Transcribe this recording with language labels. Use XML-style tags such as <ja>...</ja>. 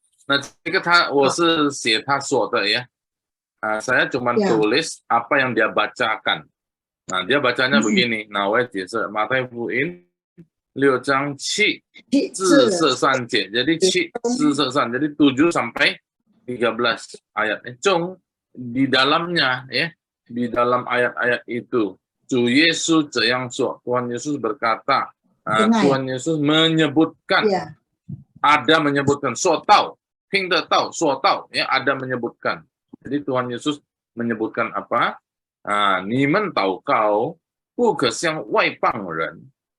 <zh>那这个我是写他说的ya.</zh> <id>Saya cuma tulis apa yang dia bacakan. Nah, dia bacanya begini. Nah,</id> <zh>我解释马太福音6章7至13节.</zh> <id>Jadi 7至13. Jadi 7 sampai 13 ayat. Di dalamnya ya, di dalam ayat-ayat itu</id> <zh>主耶稣这样说.</zh> <id>Tuhan Yesus berkata, Tuhan Yesus menyebutkan, ada menyebutkan,</id> <zh>说道, 听得到, 说道,</zh> <id>ya, ada menyebutkan. Jadi Tuhan Yesus menyebutkan apa?</id> <zh>你们祷告不可像外邦人.</zh>